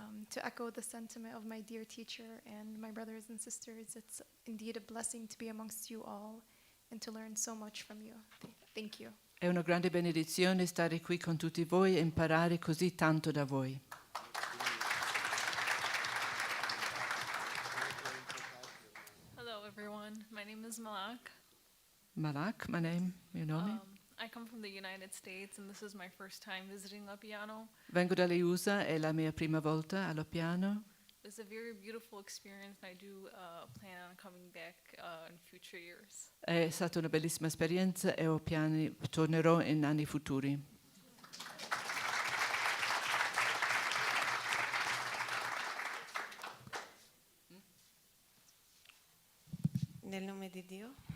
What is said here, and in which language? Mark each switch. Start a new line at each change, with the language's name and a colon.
English: To echo the sentiment of my dear teacher and my brothers and sisters, it's indeed a blessing to be amongst you all and to learn so much from you. Thank you.
Italian: È una grande benedizione stare qui con tutti voi e imparare così tanto da voi.
English: Hello, everyone. My name is Malak. Malak, my name, your nome? I come from the United States, and this is my first time visiting Loppiano.
Italian: Vengo dalle USA, è la mia prima volta a Loppiano.
English: The was a very beautiful experience, and I do plan on coming back in future years.
Italian: È stata una bellissima esperienza e ho piani, tornerò in anni futuri. Nel nome di Dio.